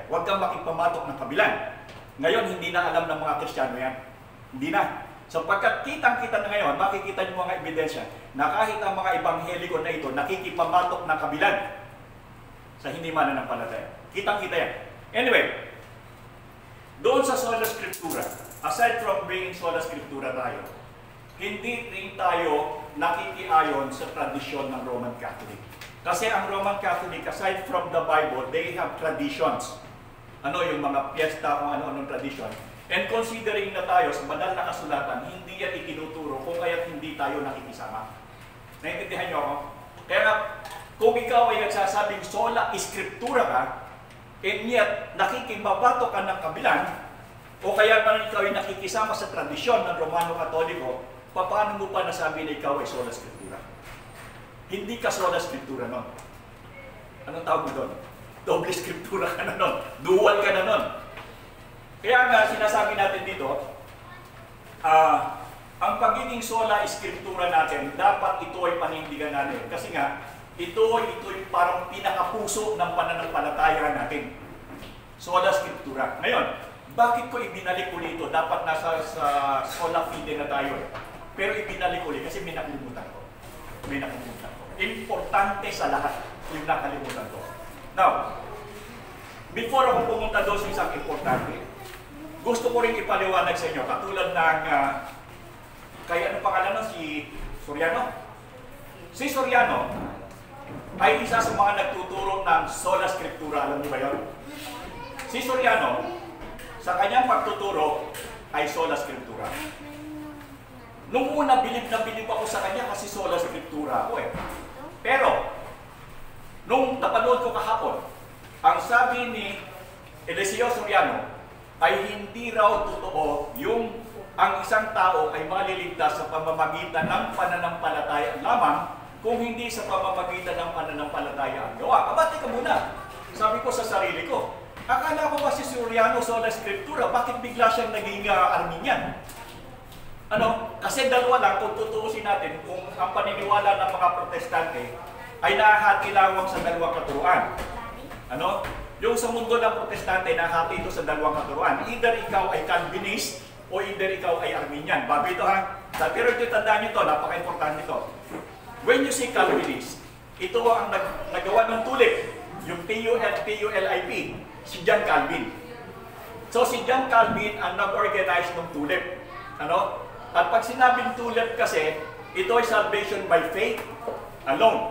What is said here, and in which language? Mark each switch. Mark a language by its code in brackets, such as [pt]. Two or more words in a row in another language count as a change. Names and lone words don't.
[tl] Huwag kang makipamatok ng kabilang. Ngayon, hindi na alam ng mga Kristiyano yan. Hindi na. Sapagkat kitang-kita na ngayon, makikita niyo mga ebidensya na kahit ang mga ebangheliko na ito nakikipamatok ng kabilang sa hindi mananampalataya. Kitang-kita yan. Anyway, doon sa Sola Scriptura, [en] aside from being [tl] Sola Scriptura tayo, hindi rin tayo nakikiayon sa tradisyon ng Roman Catholic. Kasi ang [en] Roman Catholic, aside from the Bible, they have traditions. [tl] Ano yung mga piyesta, kung ano-anong tradisyon. [en] And considering [tl] na tayo sa banal na kasulatan, hindi yan itinuturo kung kaya't hindi tayo nakikisama. Naintindihan niyo ako? Kaya kung ikaw ay nagsasabing sola scriptura ka, [en] and yet [tl] nakikimabato ka ng kabilang, o kaya man ikaw ay nakikisama sa tradisyon ng Romano Katoliko, paano mo pa nasabi na ikaw ay sola scriptura? Hindi ka sola scriptura nun. Anong tawag mo doon? Doble scriptura ka na nun. Dual ka na nun. Kaya nga, sinasabi natin dito, ang pagiging sola scriptura natin, dapat ito ay panindigan natin. Kasi nga, ito ay parang pinakapuso ng pananampalataya natin. Sola scriptura. Ngayon, bakit ko ibinalik ulit ito? Dapat nasa sola fide na tayo. Pero ibinalik ulit kasi may nakalimutan ko. May nakalimutan ko. Importante sa lahat yung nakalimutan ko. [en] Now, before [tl] ako pumunta doon sa isang importante, gusto ko rin ipaliwanag sa inyo, katulad ng, kay ano pangalan nun, si Soriano? Si Soriano ay isa sa mga nagtuturo ng sola scriptura, alam niyo ba yun? Si Soriano, sa kanyang pagtuturo, ay sola scriptura. Nung una, bilib na bilib ako sa kanya kasi sola scriptura ako eh. Pero, nung napanood ko kahapon, ang sabi ni Eliseo Soriano, ay hindi raw totoo yung ang isang tao ay maliligtas sa pamamagitan ng pananampalataya lamang kung hindi sa pamamagitan ng pananampalataya ang gawa. Kabati ka muna. Sabi ko sa sarili ko, akala ko ba si Soriano sola scriptura, bakit bigla siyang naging Arminian? Ano? Kasi dalawa lang, kung tutuusin natin, kung ang paniniwala ng mga Protestante ay nahahati lamang sa dalawang katuruan. Ano? Yung sa mundo ng Protestante, nahati ito sa dalawang katuruan. Either ikaw ay Calvinist o either ikaw ay Arminian. Bago ito ha. Pero ito, tandaan nyo ito, napaka-importante ito. [en] When you say Calvinist, [tl] ito ang nagawa ng tulip. Yung TULIP, si John Calvin. So si John Calvin ang nag-organize ng tulip. Ano? At pag sinabing tulip kasi, ito ay [en] salvation by faith alone.